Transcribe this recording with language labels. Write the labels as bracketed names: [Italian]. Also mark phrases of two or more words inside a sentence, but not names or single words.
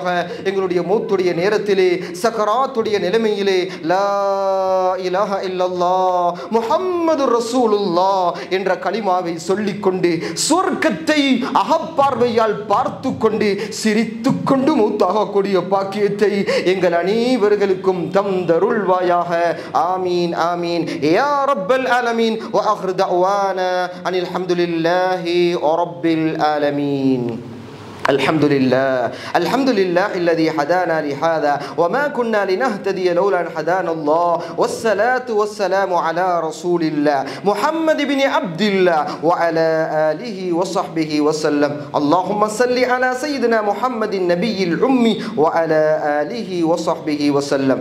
[Tamil] எங்களுடைய மௌத்துடைய நேரத்திலே, சக்கராத்துடைய நிலைமையிலே [Arabic] لا إله إلا الله محمد رسول الله [Tamil] என்ற கலிமாவை சொல்லிக்கொண்டு சொர்க்கத்தை அகப்பார்வையால் பார்த்து கொண்டு சிரித்து கொண்டு மௌத்தாகக்கூடிய பாக்கியத்தை எங்கள் அனைவர்களுக்கும் தந்தருள்வாயாக. [Arabic] آمين آمين يا رب العالمين. وآخر دعوانا أن الحمد لله رب العالمين. الحمد لله الذي هدانا لهذا وما كنا لنهتدي لولا أن هدانا الله والصلاة والسلام على رسول الله محمد بن عبد الله وعلى آله وصحبه وسلم. اللهم صل على سيدنا محمد النبي الأمي وعلى آله وصحبه وسلم.